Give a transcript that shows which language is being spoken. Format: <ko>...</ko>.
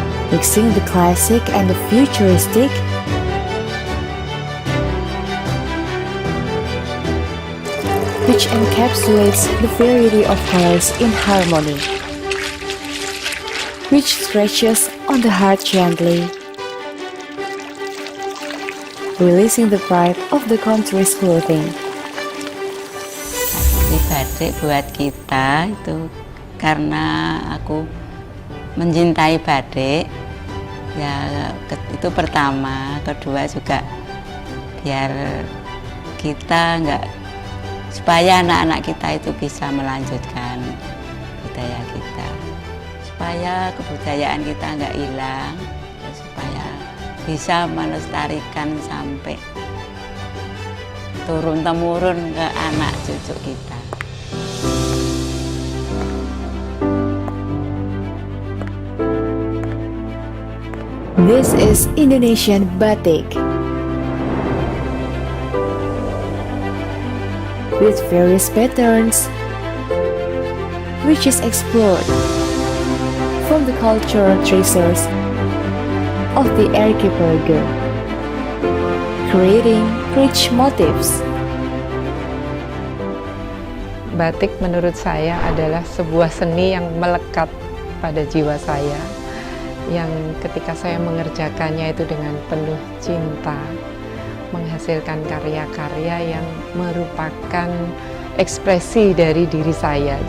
<en>Mixing the classic and the futuristic, which encapsulates the variety of colors in harmony, which stretches on the heart gently, releasing the pride of the country's clothing.</en> <id>Ini batik buat kita itu karena aku mencintai batik, ya itu pertama, kedua juga biar kita supaya anak-anak kita itu bisa melanjutkan budaya kita, supaya kebudayaan kita nggak hilang, supaya bisa melestarikan sampai turun-temurun ke anak cucu kita.</id> <en>This is Indonesian Batik. With various patterns, which is explored from the cultural treasures of the archipelago, creating rich motifs.</en> <id>Batik menurut saya adalah sebuah seni yang melekat pada jiwa saya, yang ketika saya mengerjakannya itu dengan penuh cinta, menghasilkan karya-karya yang merupakan ekspresi dari diri saya.</id>